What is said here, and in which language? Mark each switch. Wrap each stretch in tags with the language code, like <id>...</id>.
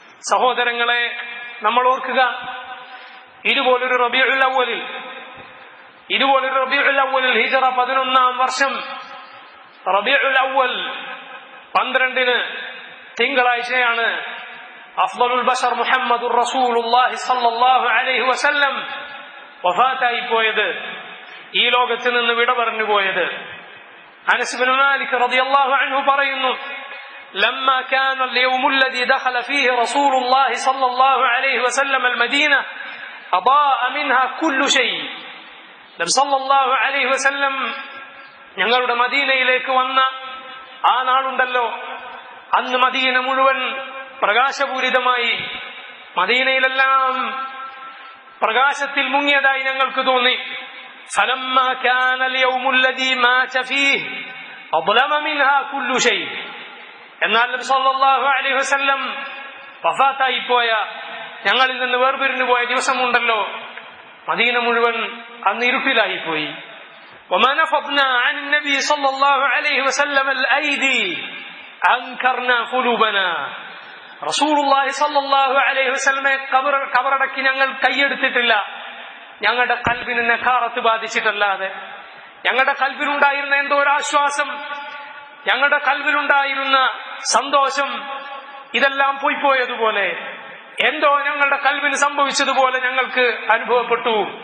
<ml>സഹോദരങ്ങളെ, നമ്മൾ ഓർക്കുക, ഇതുപോലൊരു റബീഉൽ അവ്വലിൽ ഹിജ്റ 11-ാം വർഷം റബീഉൽ അവ്വൽ 12-ന് തിങ്കളാഴ്ചയാണ് അഫ്ളലുൽ ബശർ മുഹമ്മദുർ റസൂലുള്ളാഹി സ്വല്ലല്ലാഹു അലൈഹി വസല്ലം വഫാത്തായി പോയത്, ഈ ലോകത്ത് നിന്ന് വിട പറഞ്ഞു പോയത്.</ml> <ar>അനസ് ഇബ്നു മാലിക് റളിയല്ലാഹു അൻഹു</ar> <ml>പറയുന്നു,</ml> <ar>لما كان اليوم الذي دخل فيه رسول الله صلى الله عليه وسلم المدينة أضاء منها كل شيء.</ar> <ml>നബി സല്ലല്ലാഹു അലൈഹി വസല്ലം ഞങ്ങളുടെ മദീനയിലേക്ക് വന്ന ആ നാളുണ്ടല്ലോ, അന്ന് മദീന മുഴുവൻ പ്രകാശപൂരിതമായി, മദീനയിലെല്ലാം പ്രകാശത്തിൽ മുങ്ങിയതായി ഞങ്ങൾക്ക് തോന്നി.</ml> <ar>فلما كان اليوم الذي مات فيه أظلم منها كل شيء.</ar> <ml>എന്നാൽ നബി സല്ലല്ലാഹു അലൈഹി വസല്ലം വഫാത്തായി പോയ, ഞങ്ങളിൽ നിന്ന് വേർപിരിഞ്ഞു പോയ ദിവസമുണ്ടല്ലോ, മദീന മുഴുവൻ അന്ന് ഇരുട്ടിലായി പോയി.</ml> <ar>وما نفضنا عن النبي صلى الله عليه وسلم الأيدي أنكرنا قلوبنا.</ar> <ml>റസൂലുള്ളാഹി സ്വല്ലല്ലാഹു അലൈഹി വസല്ലമയെ കബറടക്കി ഞങ്ങൾ കൈയെടുത്തിട്ടില്ല, ഞങ്ങളുടെ ഖൽബിന് നഖാറത്ത് ബാധിച്ചിട്ടല്ലാതെ. ഞങ്ങളുടെ ഖൽബിലുണ്ടായിരുന്ന എന്തോ ഒരു ആശ്വാസം, ഞങ്ങളുടെ ഖൽബിലുണ്ടായിരുന്ന സന്തോഷം, ഇതെല്ലാം പോയിപ്പോയതുപോലെ, എന്തോ ഞങ്ങളുടെ ഖൽബിന് സംഭവിച്ചതുപോലെ ഞങ്ങൾക്ക് അനുഭവപ്പെട്ടു.</ml>